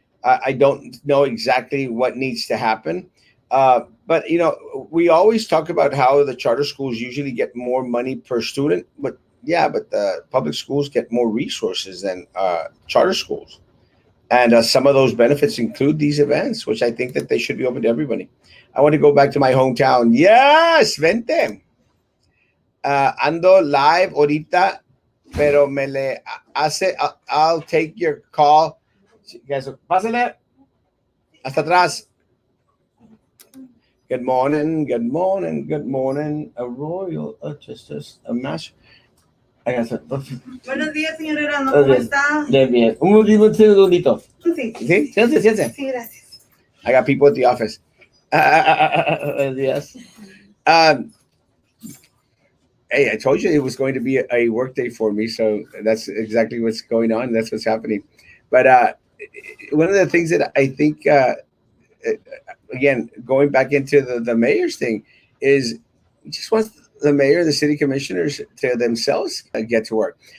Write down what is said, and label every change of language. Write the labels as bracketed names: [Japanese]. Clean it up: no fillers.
[English] I don't know exactly what needs to happen. But, we always talk about how the charter schools usually get more money per student. But the public schools get more resources than charter schools. And some of those benefits include these events, which I think that they should be open to everybody. I want to go back to my hometown. Yes, [Spanish] vente. Ando [English] live [Spanish] ahorita, pero me le hace. [English] I'll take your call. Guys, [Spanish] pásale. Hasta atrás. [English] Good morning, good morning, good morning. A royal justice, a master. [Spanish] Buenos días, señor Erasmo, ¿cómo está? Bien. Un segundito. Sí. ¿Sí? Siéntate. Sí, gracias. [English] I got people at the office. Yes. Hey, I told you it was going to be a work day for me, so that's exactly what's going on. That's what's happening. But one of the things that I think, again, going back into the mayor's thing, is just wants the mayor and the city commissioners to themselves get to work.